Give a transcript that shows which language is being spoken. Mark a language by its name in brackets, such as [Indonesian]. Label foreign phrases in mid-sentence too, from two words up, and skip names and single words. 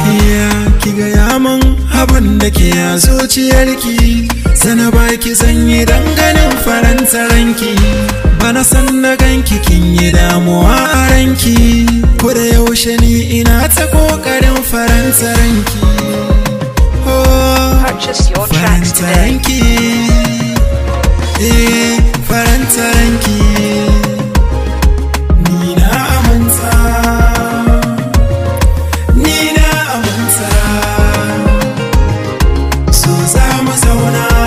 [Hausa] Ya ki gaya min abin da ke a zuciyarki. Sana baki zan yi dan ganin faranta ranki. Bana san na ganki kin yi damuwa a ranki. Ko da yaushe ni ina ta kokarin faranta ranki. Oh, [English] Purchase your tracks [Hausa] faranta today. ranki. Eh, faranta ranki. Ni na aminta. Ni na aminta. So za mu zauna.